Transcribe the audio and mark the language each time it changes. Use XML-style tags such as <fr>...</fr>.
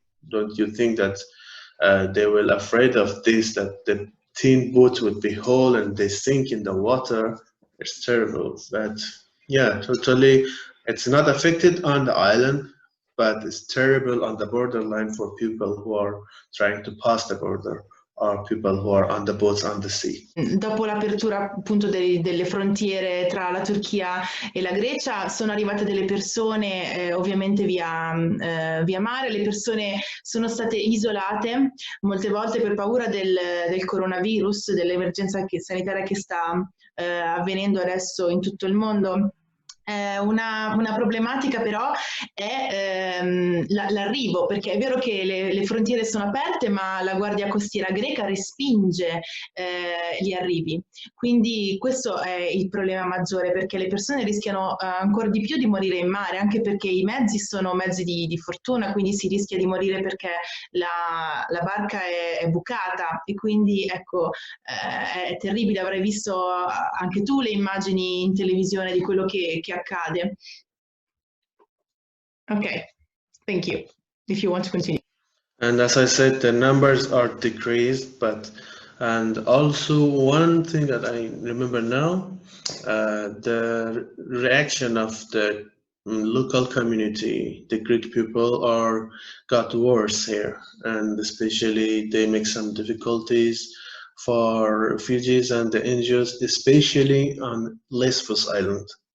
<en>Don't you think that they were afraid of this, that the tin boat would be whole and they sink in the water? It's terrible. But yeah, totally, it's not affected on the island, but it's terrible on the borderline for people who are trying to pass the border, or people who are on the boats on the sea.</en> <it>Dopo l'apertura appunto delle frontiere tra la Turchia e la Grecia sono arrivate delle persone ovviamente via mare, le persone sono state isolate molte volte per paura del coronavirus, dell'emergenza sanitaria che sta avvenendo adesso in tutto il mondo. Una problematica però è l'arrivo, perché è vero che le frontiere sono aperte, ma la Guardia Costiera greca respinge gli arrivi. Quindi questo è il problema maggiore, perché le persone rischiano ancora di più di morire in mare, anche perché i mezzi sono mezzi di fortuna, quindi si rischia di morire perché la barca è bucata, e quindi ecco è terribile. Avrai visto anche tu le immagini in televisione di quello che accade.</it> <en>Okay, thank you. If you want to continue. And as I said, the numbers are decreased, and also one thing that I remember now, the reaction of the local community, the Greek people, got worse here, and especially they make some difficulties for refugees and the NGOs, especially on Lesbos Island.</en>